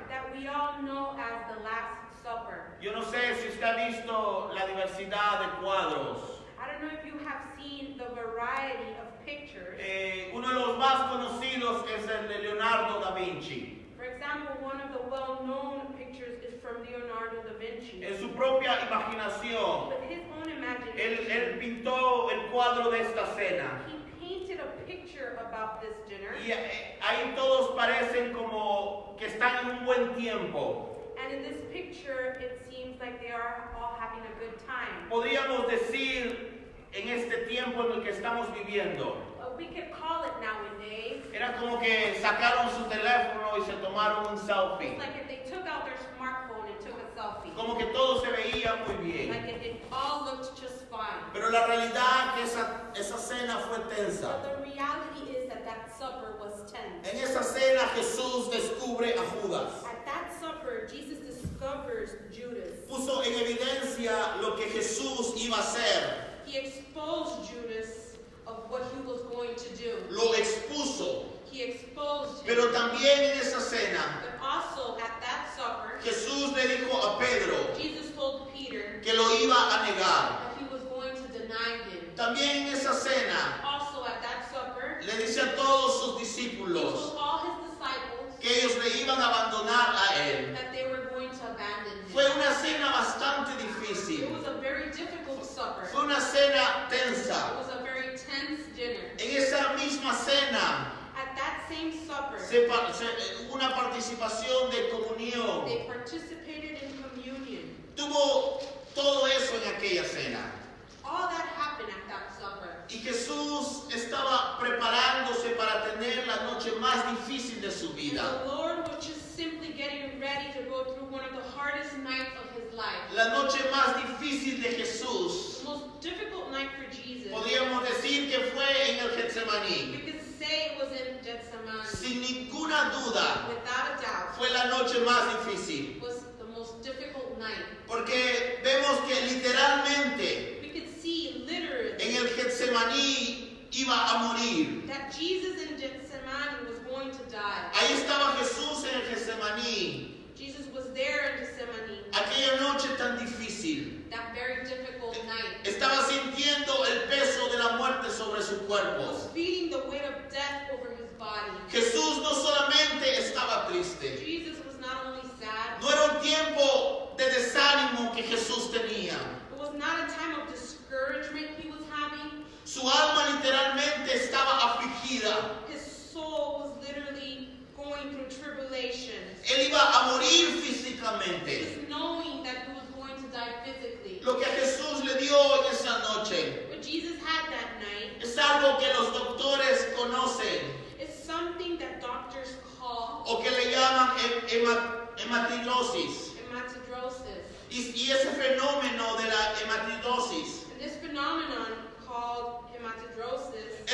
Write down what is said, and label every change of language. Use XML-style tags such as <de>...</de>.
<en>that we all know as the Last Supper.</en> <es>Yo no sé si usted ha visto la diversidad de cuadros.</es> <en>I don't know if you have seen the variety of pictures.</en> <es>Uno de los más conocidos es el de Leonardo da Vinci.</es> <en>For example, one of the well-known pictures is from Leonardo da Vinci.</en> <es>En su propia imaginación,</es> <en>But his own imagination,</en> <es>él pintó el cuadro de esta cena.</es> <en>he painted a picture about this dinner.</en> <es>Y ahí todos parecen como que están en un buen tiempo.</es> <en>And in this picture, it seems like they are all having a good time.</en> <es>Podríamos decir en este tiempo en el que estamos viviendo,</es> <en>We could call it nowadays.</en> <es>era como que sacaron su teléfono y se tomaron un selfie.</es> <en>It's like if they took out their smartphone and took a selfie.</en> <es>Como que todo se veía muy bien.</es> <en>Like it all looked just fine.</en> <es>Pero la realidad es que esa cena fue tensa.</es> <en>But the reality is that that supper was tense.</en> <es>En esa cena Jesús descubre a Judas.</es> <en>At that supper, Jesus discovers Judas.</en> <es>Puso en evidencia lo que Jesús iba a hacer.</es> <en>He exposed Judas of what he was going to do.</en> <es>Lo expuso.</es> <en>He exposed him.</en> <es>Pero también en esa cena</es> <en>But also at that supper,</en> <es>Jesús le dijo a Pedro</es> <en>Jesus told Peter</en> <es>que lo iba a negar.</es> <en>that he was going to deny him.</en> <es>También en esa cena</es> <en>Also at that supper,</en> <es>le dice a todos sus</es> <en>he</en> <es>discípulos</es> <en>told all his disciples</en> <es>que ellos le iban a abandonar a él.</es> <en>that they were going to abandon him.</en> <es>Fue una cena bastante</es> <en>It</en> <es>difícil.</es> <en>was a very difficult supper.</en> <es>Fue una cena</es> <en>It</en> <es>tensa.</es> <en>was a very tense dinner.</en> <es>En esa misma cena</es> <en>At that same supper,</en> <es>hubo una participación de comunión.</es> <en>they participated in communion.</en> <es>Tuvo todo eso en aquella cena.</es> <en>All that happened at that supper.</en> <es>Y Jesús estaba preparándose para tener la noche más difícil de su</es> <en>And</en> <es>vida.</es> <en>the Lord was just simply getting ready to go through one of the hardest nights of his life.</en> <es>La noche más difícil de Jesús.</es> <en>The most difficult night for Jesus.</en> <es>Podríamos decir que fue en el Getsemaní.</es> <en>You could say it was in Gethsemane.</en> <es>Sin ninguna duda,</es> <en>Without a doubt,</en> <es>fue la noche más difícil.</es> <en>it was the most difficult night.</en> <es>Porque vemos que literalmente</es> <en>We could see literally</en> <es>en el Getsemaní iba a morir.</es> <en>that Jesus in Gethsemane was going to die.</en> <es>Ahí estaba Jesús en el Getsemaní.</es> <en>Jesus was there in Gethsemane</en> <es>Aquella noche tan difícil.</es> <en>that very difficult night.</en> <es>Estaba sintiendo el peso de la muerte sobre su</es> <en>He</en> <es>cuerpo.</es> <en>was feeling the weight of death over his body.</en> <es>Jesús no solamente estaba triste.</es> <en>Jesus was not only sad,</en> <es>No era un tiempo de desánimo que Jesús tenía.</es> <en>it was not a time of discouragement he was having.</en> <es>Su alma literalmente estaba afligida.</es> <en>His soul was literally going through tribulations.</en> <es>Él iba a morir físicamente.</es> <en>Just knowing that he was going to die physically.</en> <es>Lo que Jesús le dio en esa noche</es> <en>What Jesus had that night</en> <es>es algo que los doctores conocen</es> <en>is something that doctors call</en> <es>o que le llaman hematidrosis.</es> <en>hematidrosis.</en> <es>Y ese fenómeno de la hematidrosis</es> <en>And this phenomenon called hematidrosis</en>